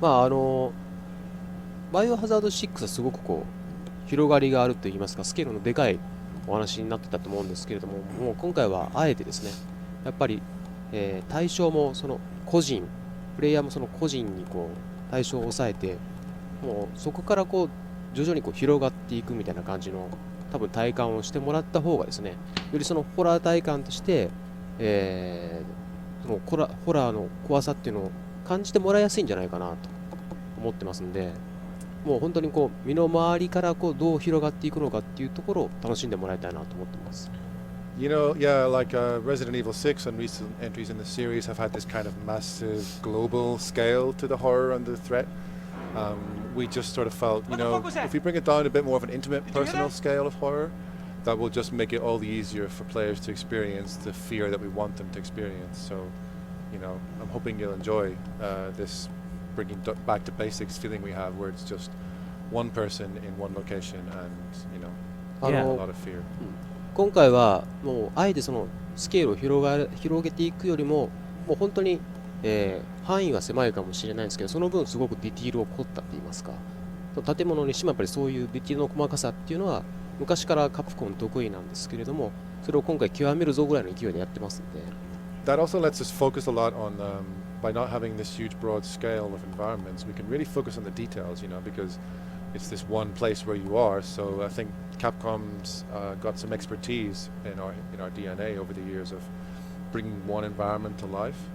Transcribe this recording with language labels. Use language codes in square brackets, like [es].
[ja] バイオハザード6はすごくこう広がりがあるといいますか、スケールのでかいお話になってたと思うんですけれども、もう今回はあえてですね、やっぱり、対象もその個人、プレイヤーもその個人にこう対象を抑えて、もうそこからこう徐々にこう広がっていくみたいな感じの多分体感をしてもらった方がですね、よりそのホラー体感として、そのホラーの怖さっていうのを感じてもらいやすいんじゃないかなと思ってますんで、もう本当にこう身の回りからこうどう広がっていくのかっていうところを楽しんでもらいたいなと思ってます。 [en] You know, yeah, like Resident Evil 6 and recent entries in the series have had this kind of massive global scale to the horror and the threat. We just sort of felt, you know, if we bring it down to a bit more of an intimate, personal scale of horror, that will just make it all the easier for players to experience the fear that we want them to experience. So, you know, I'm hoping you'll enjoy this bringing back to basics feeling we have, where it's just one person in one location and, you know, Yeah. a lot of fear. [ja] 今回はもうあえてそのスケールを広げていくよりも、もう本当に、範囲は狭いかもしれないんですけど、その分すごくディティールを凝ったって言いますか、その建物にしてもやっぱりそういうディティールの細かさっていうのは昔からカプコン得意なんですけれども、それを今回極めるぞぐらいの勢いでやってますんで。 [en] That also lets us focus a lot on, by not having this huge broad scale of environments, we can really focus on the details, you know, because it's this one place where you are. So I think Capcom's got some expertise in our DNA over the years of bringing one environment to life,